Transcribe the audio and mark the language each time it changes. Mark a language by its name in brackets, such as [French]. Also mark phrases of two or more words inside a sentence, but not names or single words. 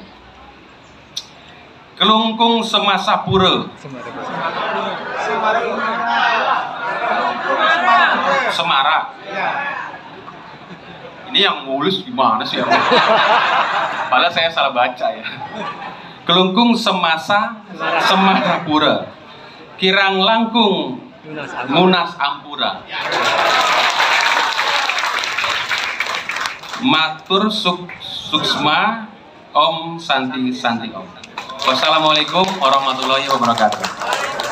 [Indonesian] Kelungkung semasa pura. Semara. Ini yang mulus gimana sih? Padahal saya salah baca ya. Kelungkung semasa semara pura. [Balinese] Kirang langkung munas ampura. Matur suksma [Sanskrit] Om Santi Santi Om. [Arabic] والسلام عليكم ورحمة الله وبركاته.